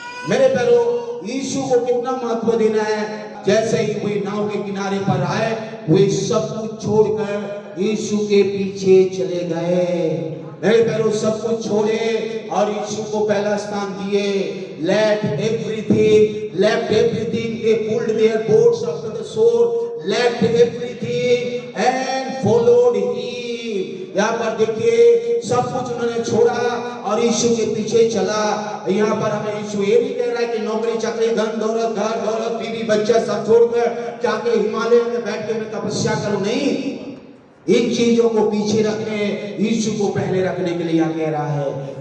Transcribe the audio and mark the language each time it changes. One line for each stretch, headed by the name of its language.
Hindi: मेरे पैरों यीशु को कितना महत्व देना है। जैसे ही वे नाव के किनारे पर आए वे सब कुछ छोड़कर यीशु के पीछे चले गए। मेरे पैरों सब कुछ छोड़े और यीशु को पहला स्थान दिए।
English: Left everything they pulled their boats after the shore, left everything and followed him।
Hindi: यहाँ पर देखिए सब कुछ उन्होंने छोड़ा और यीशु के पीछे चला। यहाँ पर हमें यीशु ये नहीं कह रहा है कि नौकरी चाकरी धन दौलत घर दौलत बीवी बच्चा सब छोड़कर जाके हिमालय में बैठ के मैं तपस्या करूं, नहीं। इन चीजों को पीछे रखने यीशु को पहले रखने के लिए कह रहा है।